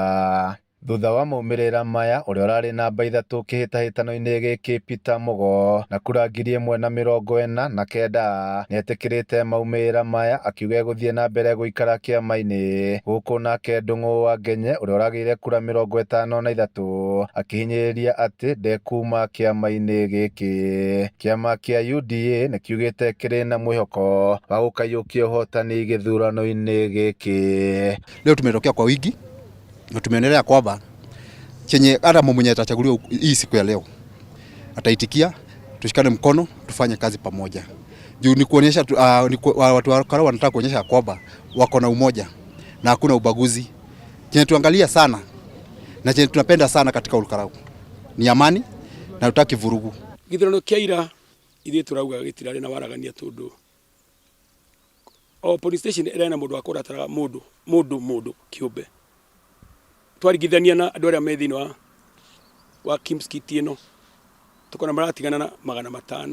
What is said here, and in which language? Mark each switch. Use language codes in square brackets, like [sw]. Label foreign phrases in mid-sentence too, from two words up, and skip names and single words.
[ki] Thutha wa maumĩrĩra maya, ũrĩa ũrarĩ namba 3 kĩhĩtahĩtano-inĩ gĩkĩ Peter Mugo na kura 1,049 nĩetĩkĩrĩte maumĩrĩra maya akiuga gũthiĩ na mbere gũikara kĩama-inĩ gũkũ nake Ndung'u wa Ngenye ũrĩa ũragĩire kura 53 akĩhinyĩrĩria atĩ ndekuma kĩama-inĩ gĩkĩ. Kĩama kĩa UDA nĩkiugĩte kĩrĩ na mwĩhoko wa gũkaiũkia ũhotani gĩthurano-inĩ gĩkĩ. [sw] Leo tumetokea kwa wingi na tumeonelea kwamba chenye hata mwenye atachaguliwa hii siku ya leo ataitikia, tushikane mkono tufanye kazi pamoja. Juu ni kuonyesha watu wa Karau wanataka kuonyesha kwamba wako na umoja na hakuna ubaguzi. Chenye tuangalia sana na chenye tunapenda sana katika Karau ni amani na tutaki vurugu. [ki] Githurano kia ira ithuĩ turauga gĩtirarĩ na waragania tondu o [en] police station [ki] ĩrĩ na mũndũ wa kũratara mũndũ kĩũmbe. Twarigithania na andũ arĩa me thĩinĩ wa Kimskiti ĩno tukona maratigana na 500.